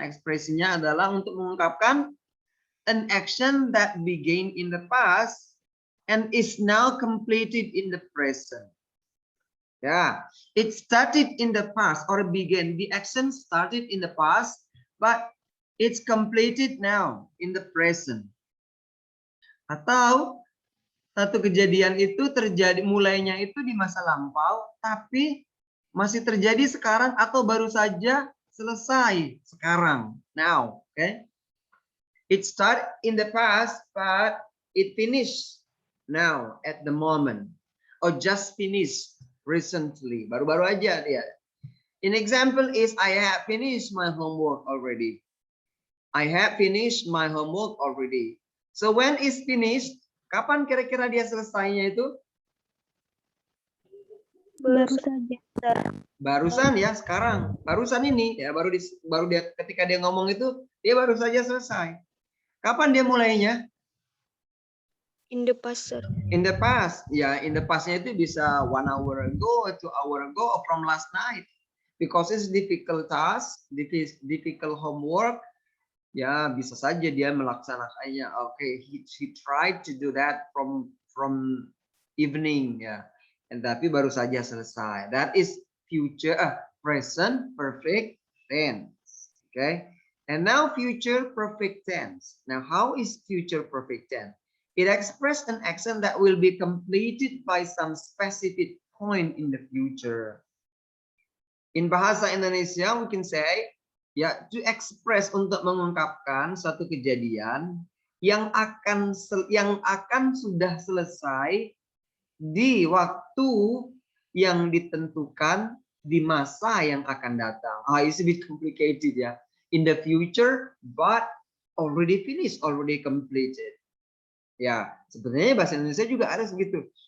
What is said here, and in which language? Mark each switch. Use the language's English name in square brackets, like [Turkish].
[Indonesian] Ekspresinya adalah untuk mengungkapkan [English] an action that began in the past and is now completed in the present. Yeah, it started in the past or began. The action started in the past, but it's completed now in the present. [Indonesian] Atau satu kejadian itu terjadi mulainya itu di masa lampau, tapi masih terjadi sekarang atau baru saja selesai sekarang. [English] Now, okay? It started in the past, but it finished now at the moment, or just finished recently. [Indonesian] Baru-baru aja dia. [English] An example is I have finished my homework already. I have finished my homework already. So when is finished? [Indonesian] Kapan kira-kira dia selesainya itu? Baru saja. Barusan ya, sekarang. Barusan ini ya, baru dia ketika dia ngomong itu dia baru saja selesai. Kapan dia mulainya? [English] In the past, sir. In the past, ya, in the pastnya itu bisa 1 hour ago, 2 hour ago, or from last night, because it's difficult task, difficult homework. [Indonesian] Ya, bisa saja dia melaksanakannya. [English] Okay, he tried to do that from evening, ya, and [Indonesian] tapi baru saja selesai. [English] That is present perfect tense. Okay, and now future perfect tense. Now, how is future perfect tense? It expresses an action that will be completed by some specific point in the future. In bahasa Indonesia, we can say, ya, to express, [Indonesian] untuk mengungkapkan suatu kejadian yang akan sudah selesai di waktu yang ditentukan di masa yang akan datang. [English] It's a bit complicated ya. In the future, but already finished, already completed. [Indonesian] Ya, sebenarnya bahasa Indonesia juga ada segitu.